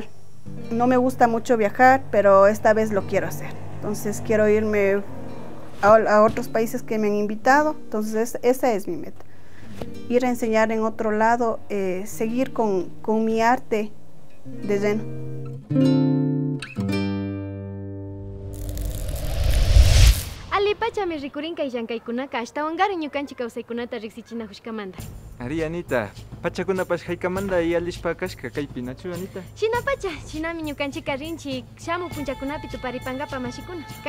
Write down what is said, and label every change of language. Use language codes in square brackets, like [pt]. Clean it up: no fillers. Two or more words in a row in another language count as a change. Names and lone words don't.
[es] No me gusta mucho viajar, pero esta vez lo quiero hacer. Entonces quiero irme a otros países que me han invitado. Entonces esa es mi meta. Ir a enseñar en otro lado, seguir con mi arte de lleno. [qu] Alipachami rikurinka y llankaykunaka ashtawanqari ñukanchik kawsaykunata riqsichina hushkamanta. Ari Anita, pachakunapash haykamanta y alishpa kashka kaypi nachu Anita? Shinapacha, shinami ñukanchika rinchik shamu punchakunapi tuparipankapa mashikuna.